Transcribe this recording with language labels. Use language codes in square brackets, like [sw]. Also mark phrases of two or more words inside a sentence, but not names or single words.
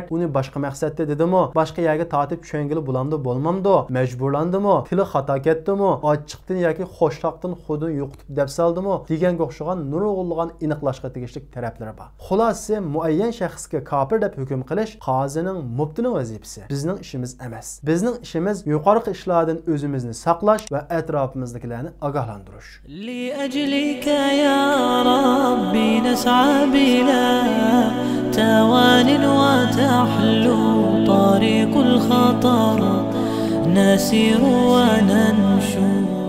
[uz] Uni boshqa maqsadda dedimi, boshqa yerga tortib tushangili bo'lamdi, bo'lmamdi, majburlandimi, tili xato ketdimi, ochiqdan yoki xo'shliqdan xudini yo'qitib deb saldimi deganga o'xshagan nurg'unlagan aniqlashga tegishli taraflari bor. Xulosasi muayyan shaxsga kofir deb hukm qilish qozining, muftining vazifasi. Bizning ishimiz emas. Bizning ishimiz yuqorqi ishlardan o'zimizni saqlash va atrofimizdagilarni ogohlantirish. [ar] لأجلك يا ربي نسعى بلا توان وتحلو طريق الخطر نسير وننشو